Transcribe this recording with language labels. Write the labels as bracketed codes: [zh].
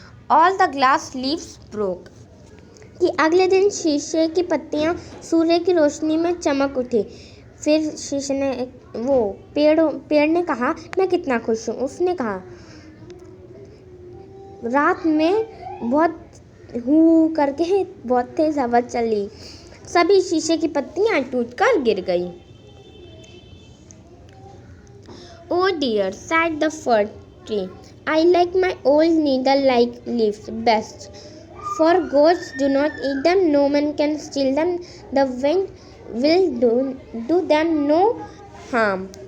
[en] All the glass leaves broke. [hi] कि अगले दिन शीशे की पत्तियां सूर्य की रोशनी में चमक उठी। फिर शीशे ने पेड़ ने कहा, मैं कितना खुश हूँ। उसने कहा, रात में बहुत करके बहुत तेज हवा चली, सभी शीशे की पत्तियां टूटकर गिर गई। [en] Oh dear, said the fir tree. I like my old needle-like leaves best. For ghosts do not eat them, no man can steal them. The wind will do them no harm.